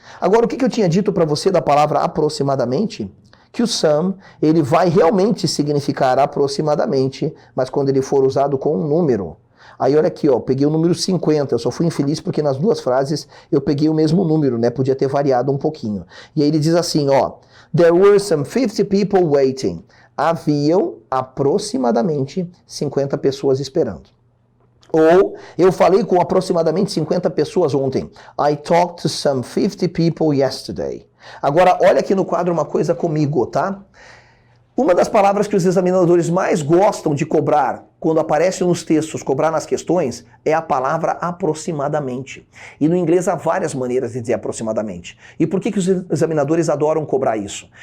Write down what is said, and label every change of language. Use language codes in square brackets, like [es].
[pt] Agora, o que eu tinha dito para você da palavra aproximadamente? Que o some, ele vai realmente significar aproximadamente, mas quando ele for usado com um número. Aí olha aqui, ó, peguei o número 50, eu só fui infeliz porque nas duas frases eu peguei o mesmo número, né? Podia ter variado um pouquinho. E aí ele diz assim, ó, [en] there were some 50 people waiting. [pt] Haviam aproximadamente 50 pessoas esperando. Ou, eu falei com aproximadamente 50 pessoas ontem. [en] I talked to some 50 people yesterday. [pt] Agora, olha aqui no quadro uma coisa comigo, tá? Uma das palavras que os examinadores mais gostam de cobrar quando aparece nos textos, cobrar nas questões, é a palavra aproximadamente. E no inglês há várias maneiras de dizer aproximadamente. E por que os examinadores adoram cobrar isso?